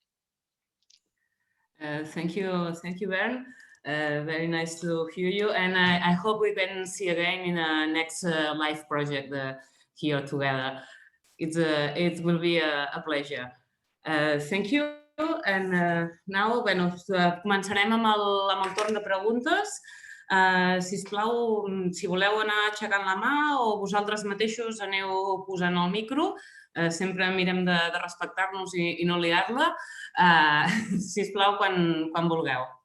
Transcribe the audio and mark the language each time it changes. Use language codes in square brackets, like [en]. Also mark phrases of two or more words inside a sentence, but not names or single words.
[en] Thank you, Bernd. Very nice to hear you. And I hope we can see again in the next LIFE project here together. It will be a pleasure. Thank you. And now, [ca] bueno, començarem amb el torn de preguntes. Sisplau, si voleu anar aixecant la mà o vosaltres mateixos aneu posant el micro, sempre mirem de respectar-nos i no liar-la. Sisplau, quan vulgueu.